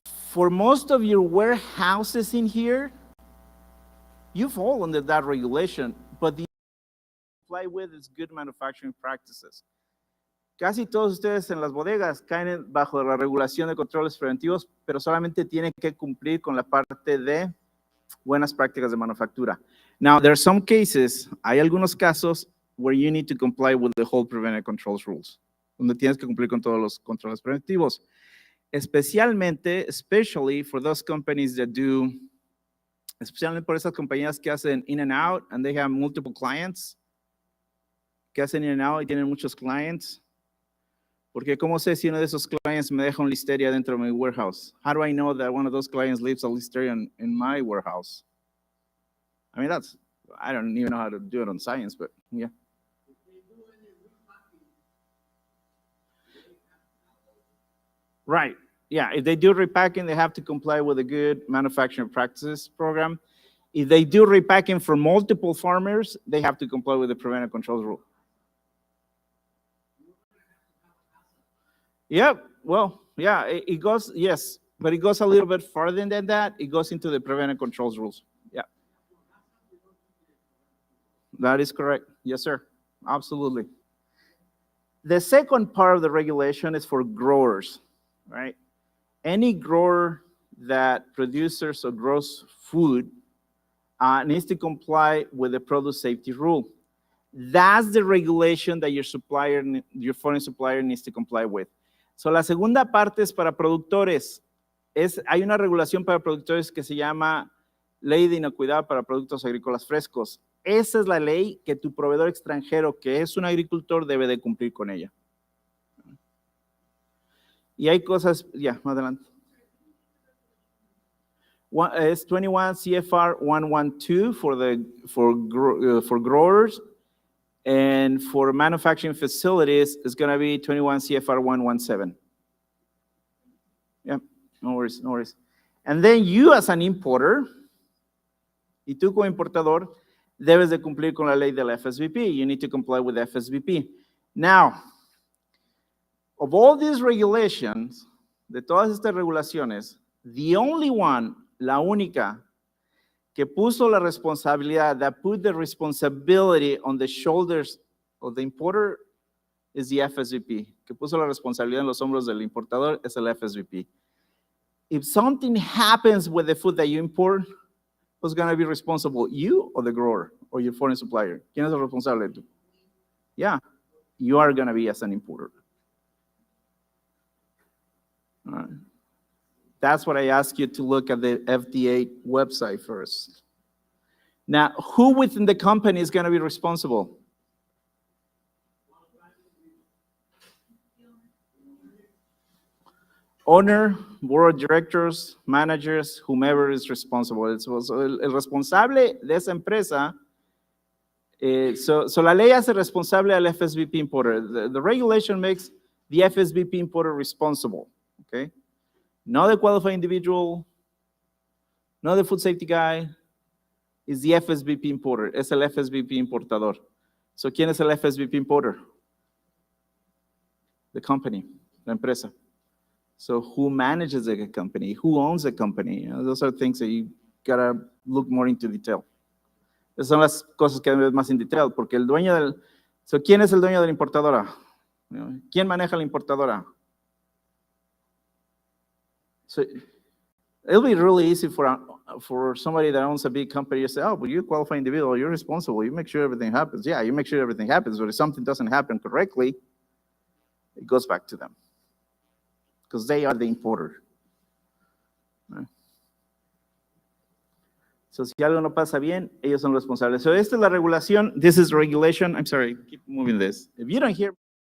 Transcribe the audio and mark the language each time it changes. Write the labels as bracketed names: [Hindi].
[English] For most of your warehouses in here, you fall under that regulation, but the comply with is good manufacturing practices. [Spanish] Casi todos ustedes en las bodegas caen bajo la regulación de controles preventivos, pero solamente tienen que cumplir con la parte de buenas prácticas de manufactura. [English] Now, there are some cases, [Spanish] hay algunos casos [English] where you need to comply with the whole preventive controls rules, [Spanish] donde tienes que cumplir con todos los controles preventivos. [English] Especially for those companies that do, [Spanish] especialmente por esas compañías que hacen [English] in and out and they have multiple clients, [Spanish] que hacen in and out y tienen muchos clients. Porque ¿cómo sé si uno de esos clients me deja un listeria dentro de mi warehouse? [English] How do I know that one of those clients leaves a listeria in my warehouse? I mean, I don't even know how to do it on science, but yeah. Right, yeah, if they do repacking, they have to comply with a good manufacturing practices program. If they do repacking for multiple farmers, they have to comply with the preventive controls rule. Yep, well, yeah, it goes, yes, but it goes a little bit further than that. It goes into the preventive controls rules. Yeah. That is correct. Yes, sir. Absolutely. The second part of the regulation is for growers, right? Any grower that produces or grows food needs to comply with the produce safety rule. That's the regulation that your foreign supplier needs to comply with. [Spanish] So la segunda parte es para productores. Hay una regulación para productores que se llama Ley de Inocuidad para Productos Agrícolas Frescos. Esa es la ley que tu proveedor extranjero, que es un agricultor, debe de cumplir con ella. Y hay cosas, ya, más adelante. [English] Es 21 CFR 112 for growers, and for manufacturing facilities, it's going to be 21 CFR 117. Yeah, no worries, no worries. And then you as an importer, [Spanish] y tú como importador, debes de cumplir con la ley del FSVP. [English] You need to comply with FSVP. Now, of all these regulations, [Spanish] de todas estas regulaciones, [English] the only one, [Spanish] la única, que puso la responsabilidad, [English] that put the responsibility on the shoulders of the importer, is the FSVP. [Spanish] Que puso la responsabilidad en los hombros del importador es el FSVP. [English] If something happens with the food that you import, who's going to be responsible, you or the grower or your foreign supplier? [Spanish] ¿Quién es el responsable? [English] Yeah, you are going to be as an importer. All right. That's what I ask you to look at the FDA website first. Now, who within the company is going to be responsible? Owner, board of directors, managers, whomever is responsible. [Spanish] El responsable de esa empresa, so la ley hace responsable al FSVP importer. [English] The regulation makes the FSVP importer responsible, okay? Not the qualified individual, not the food safety guy, is the FSVP importer. [Spanish] Es el FSVP importador. So, ¿quién es el FSVP importer? [English] The company, [Spanish] la empresa. [English] So, who manages the company? Who owns the company? You know, those are things that you gotta look more into detail. [Spanish] Esas son las cosas que ves más en detail, porque el dueño del... So, ¿quién es el dueño de la importadora? [English] You know, [Spanish] ¿quién maneja la importadora? [English] So, it'll be really easy for somebody that owns a big company to say, oh, but you're a qualified individual, you're responsible, you make sure everything happens. Yeah, you make sure everything happens, but if something doesn't happen correctly, it goes back to them. Because they are the importer. Right? [Spanish] So, si algo no pasa bien, ellos son responsables. So, esta es la regulación. [English] This is regulation. I'm sorry, keep moving this. If you don't hear...